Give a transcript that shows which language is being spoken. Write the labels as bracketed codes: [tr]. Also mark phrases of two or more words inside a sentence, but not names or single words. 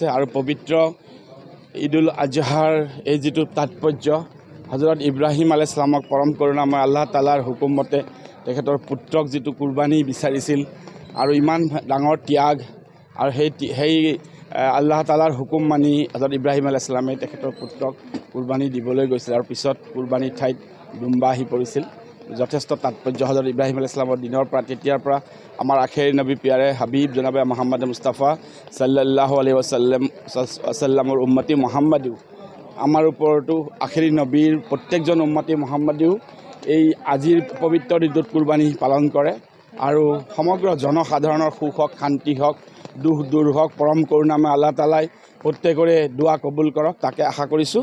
[as] আৰু পবিত্ৰ ঈদুল আজহাৰ এই যিটো তাৎপৰ্য, হজৰত ইব্ৰাহিম [ar] عليه السلام [as] পৰম কৰুণাময় [ar] الله تعالى [as] হুকুম মতে তেখেতৰ পুত্ৰক যিটো কুৰবানী বিচাৰিছিল আৰু ইমান ডাঙৰ ত্যাগ, আৰু সেই [ar] الله تعالى [as] হুকুম মানি হজৰত ইব্ৰাহিম [ar] عليه السلام [as] তেখেতৰ পুত্ৰক কুৰবানী দিবলৈ গৈছিল। আৰু পিছত কুৰবানীৰ ঠাইত ডুম্বা আহি পৰিছিল। যথেষ্ট তাৎপৰ্য হজৰত ইব্ৰাহিম [ar] عليه السلام [as] দিনৰ পৰা তেতিয়াৰ পৰা আমাৰ আখেৰী নবী [ur] پیارے حبیب جنابِ [as] মুহাম্মদ মুস্তাফা [ar] صلى الله عليه وسلم أمة محمدية, [as] আমাৰ ওপৰতো আখেৰী নবীৰ প্ৰত্যেকজন [ar] أمة محمدية [as] এই আজিৰ পবিত্ৰ ঈদত কুৰবানী পালন কৰে। আৰু সমগ্ৰ জনসাধাৰণৰ সুখ হওক, শান্তি হওক, দুখ দূৰ হওক, পৰম কৰুণাময় [ar] الله تعالى [as] প্ৰত্যেকৰে দোৱা কবুল কৰক, তাকে আশা কৰিছোঁ।